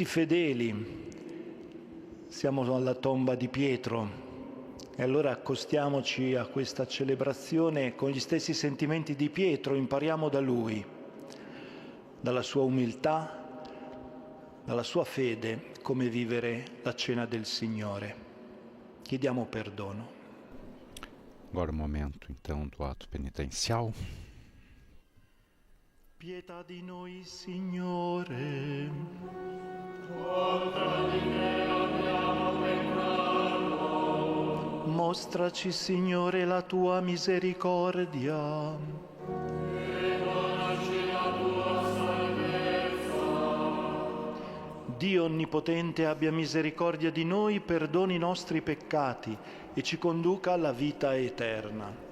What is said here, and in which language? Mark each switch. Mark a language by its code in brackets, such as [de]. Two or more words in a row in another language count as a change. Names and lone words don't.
[it] fedeli, siamo alla tomba di Pietro e allora accostiamoci a questa celebrazione con gli stessi sentimenti di Pietro, impariamo da lui, dalla sua umiltà, dalla sua fede, come vivere la cena del Signore. Chiediamo perdono. [pt] Agora o momento, então, do ato penitencial. [it] Pietà di noi, Signore. Mostraci, Signore, la tua misericordia. Dio Onnipotente abbia misericordia di noi, perdoni i nostri peccati e ci conduca alla vita eterna.